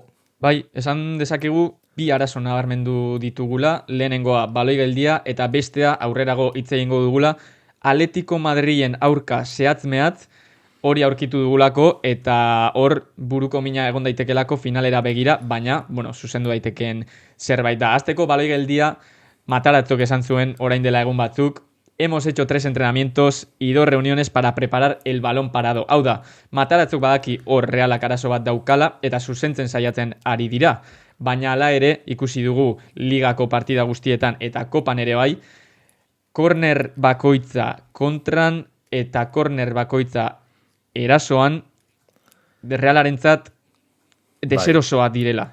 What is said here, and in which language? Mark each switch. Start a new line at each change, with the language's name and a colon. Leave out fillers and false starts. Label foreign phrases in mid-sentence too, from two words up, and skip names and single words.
Basque: Bai, esan dezakegu bi arazo nabarmendu ditugula, lehenengoa baloi geldia eta bestea aurrerago hitz egingo dugula, Atletico Madrilen aurka zehatz-mehatz hori aurkitu dugulako eta hor buruko mina egon daitekelako finalera begira, baina, zuzendu daitekeen zerbait da. Hasteko baloi geldia Mataratzok esan zuen orain dela egun batzuk,
Spanish: hemos hecho 3 entrenamientos y 2 reuniones para preparar el balón parado.
Basque: Hau da, Mataratzok badaki hor Realak arazo bat daukala eta zuzentzen saiatzen ari dira. Baina hala ere, ikusi dugu ligako partida guztietan eta kopan ere bai, korner bakoitza kontran eta korner bakoitza erasoan Realarentzat deserosoa direla.